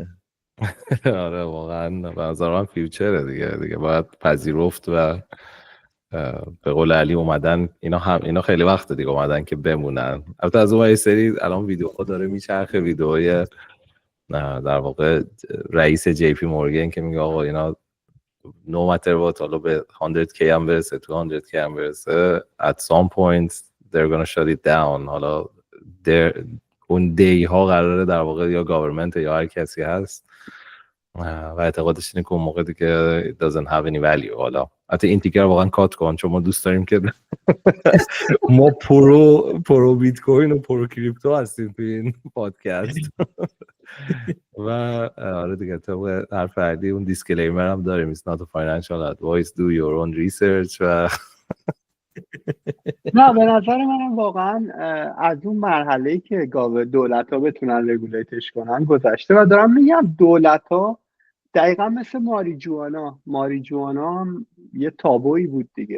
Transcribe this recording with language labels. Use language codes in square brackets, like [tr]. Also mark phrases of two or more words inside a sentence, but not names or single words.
[fa] آره واقعا به نظر من فیوچره دیگه باید پذیرفت و به قول علی اومدن اینا خیلی وقت دیگه اومدن که بمونن. البته از اون سری الان ویدیوها داره میچرخه، ویدیوهای در واقع رئیس جی پی مورگن که میگه آقا اینا [en] no matter what [fa] حالا به 100k هم برسه 200k هم برسه [en] at some point they're gonna shut it down. [fa] حالا اون دی ها قراره در واقع یا گاورمنت یا هر کسی هست و اعتقادش اینه که اون موقع دیگه [en] it doesn't have any value. [fa] حالا حتی این تیکر واقعا کات کن چون ما دوست داریم که ما [en] pro bitcoin [fa] و [en] pro crypto [fa] هستیم تو این پادکست. و آره دیگه تو هر فردی اون دیسکلیمر هم داریم [en] it's not a financial advice, do your own research. [fa] و نه به نظر منم واقعا از اون مرحله‌ای که دولت‌ها بتونن رگولیتش کنن گذشته و دارم میگم دولت‌ها دقیقا مثل ماریجوانا هم یه تابویی بود دیگه.